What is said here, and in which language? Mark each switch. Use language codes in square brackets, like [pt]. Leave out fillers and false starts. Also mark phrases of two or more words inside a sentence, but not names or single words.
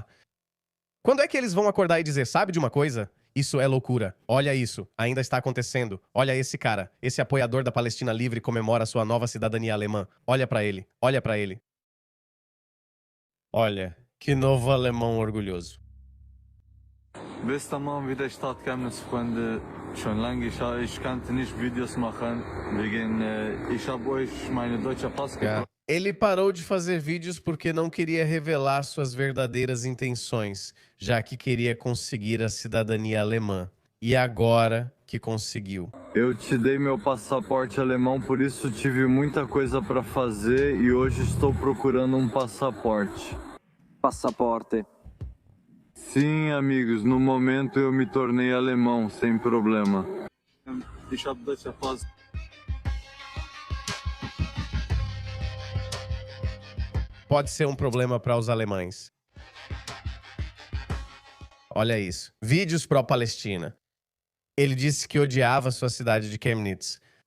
[pt] Quando é que eles vão acordar e dizer, sabe de uma coisa? Isso é loucura. Olha isso. Ainda está acontecendo. Olha esse cara. Esse apoiador da Palestina Livre comemora sua nova cidadania alemã. Olha pra ele. Olha pra ele. Olha, que novo alemão orgulhoso. [ar] بس تمام [de] wieder statt Chemnitz Freunde schon lange ich kannte nicht Videos machen wegen ich habe euch meine deutsche Pass gebracht. [pt] Ele parou de fazer vídeos porque não queria revelar suas verdadeiras intenções, já que queria conseguir a cidadania alemã. E agora que conseguiu. Eu te dei meu passaporte alemão, por isso tive muita coisa para fazer e hoje estou procurando um passaporte. Passaporte. Sim, amigos, no momento eu me tornei alemão, sem problema. [de] Ich habe deutsche Pass. [pt] Pode ser um problema para os alemães. Olha isso. Vídeos pró-Palestina. Ele disse que odiava sua cidade de Chemnitz.